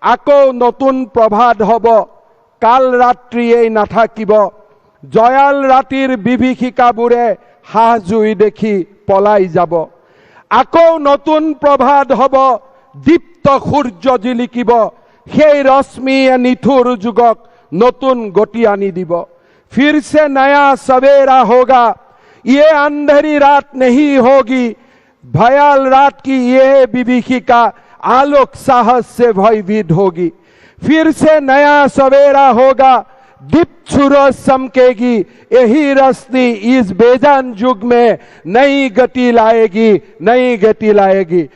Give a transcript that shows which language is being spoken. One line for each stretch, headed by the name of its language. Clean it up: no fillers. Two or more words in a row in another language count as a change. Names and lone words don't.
Assamese: আকৌ নতুন প্ৰভাত হ'ব, কাল ৰাত্ৰিয়েই নাথাকিব, জয়াল ৰাতিৰ বিভীষিকাবোৰে হাঁহ জুই দেখি পলাই যাব। আকৌ নতুন প্ৰভাত হ'ব, দীপ্ত সূৰ্য জিলিকিব, সেই ৰশ্মিয়ে নিঠুৰ যুগক নতুন গতি আনি দিব।
Hindi: फिर से नया सवेरा होगा, ये अंधेरी रात नहीं होगी, भयाल रात की ये विभीषिका आलोक साहस से भयभीत होगी। फिर से नया सवेरा होगा, दीप्त सूरज चमकेगी, यही रोशनी इस बेजान युग में नई गति लाएगी, नई गति लाएगी।